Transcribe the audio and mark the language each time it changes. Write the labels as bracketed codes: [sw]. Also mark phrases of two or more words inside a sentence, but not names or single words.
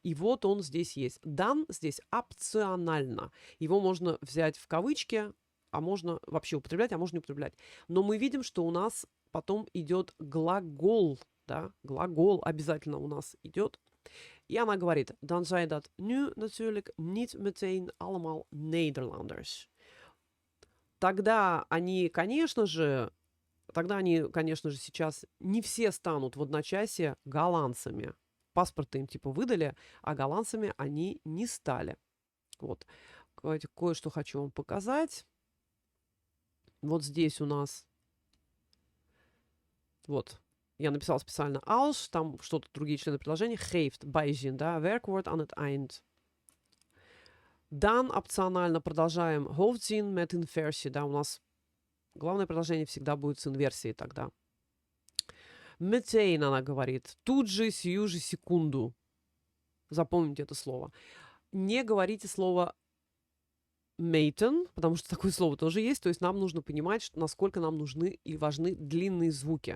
[ru] И вот он здесь есть. Dan здесь опционально. Его можно взять в кавычки, а можно вообще употреблять, а можно не употреблять. Но мы видим, что у нас потом идет глагол. Да? Глагол обязательно у нас идет. И она говорит, [nl] dan zijn dat nu natuurlijk niet meteen allemaal Nederlanders. [ru] Тогда они, конечно же, сейчас не все станут в одночасье голландцами. Паспорты им типа выдали, а голландцами они не стали. Вот. Давайте кое-что хочу вам показать. Вот здесь у нас... Вот. Я написала специально als, там что-то другие члены предложения. [nl] Geeft, bijzin, да, werkwoord aan het eind. Dan [ru] опционально продолжаем [nl] hoofdzin met inversie, [ru] да, у нас главное предложение всегда будет с инверсией тогда. Meteen, она говорит, тут же, сию же секунду. Запомните это слово. Не говорите слово meten, потому что такое слово тоже есть, то есть нам нужно понимать, насколько нам нужны и важны длинные звуки.